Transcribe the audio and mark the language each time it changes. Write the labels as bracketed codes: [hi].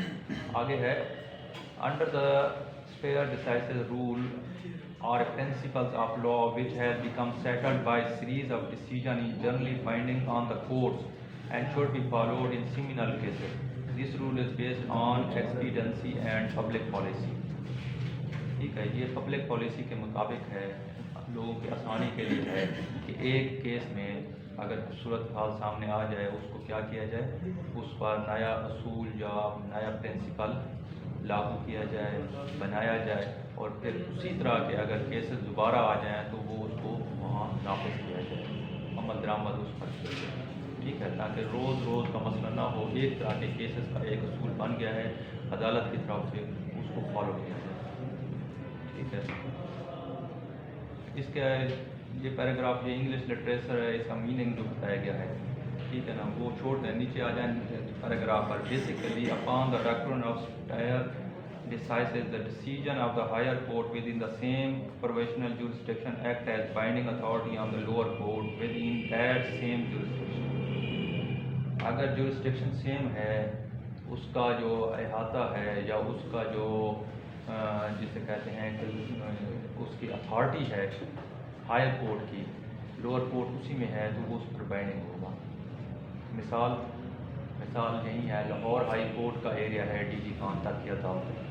[ur] وہ آگے ہے [en] Under the stare decisis rule or principles of law which have become settled by series of decisions generally binding on the courts and should be followed in criminal cases. This rule is based on expediency and public policy. [ur] ٹھیک ہے، یہ public policy کے مطابق ہے، لوگوں کی آسانی کے لیے ہے کہ ایک کیس میں اگر صورتحال سامنے آ جائے اس کو کیا کیا جائے، اس پر نیا اصول یا نیا پرنسپل لاگو کیا جائے، بنایا جائے، اور پھر اسی طرح کے اگر کیسز دوبارہ آ جائیں تو وہ اس کو وہاں نافذ کیا جائے، عمل درآمد اس پر کیا جائے. ٹھیک ہے، تاکہ روز روز کا مسئلہ نہ ہو، ایک طرح کے کیسز کا ایک اصول بن گیا ہے عدالت کی طرف سے، اس کو فالو کیا جائے. ٹھیک ہے، اس کا یہ پیراگراف، یہ انگلش لٹریچر ہے، اس کا میننگ جو بتایا گیا ہے. ٹھیک ہے نا، وہ چھوڑ دیں، نیچے آ جائیں paragraph per. [en] Basically upon the doctrine of stare decisis, the decision of the higher court within the same provisional jurisdiction act as binding authority on the lower court within that same jurisdiction. [ur] اگر jurisdiction same ہے، اس کا جو احاطہ ہے یا اس کا جو جسے کہتے ہیں کہ اس کی اتھارٹی ہے ہائر کورٹ کی، لوور کورٹ اسی میں ہے، تو وہ اس پر بائنڈنگ ہوگا. مثال یہی ہے، لاہور ہائی کورٹ کا ایریا ہے ڈی جی خان تک کی عدالت.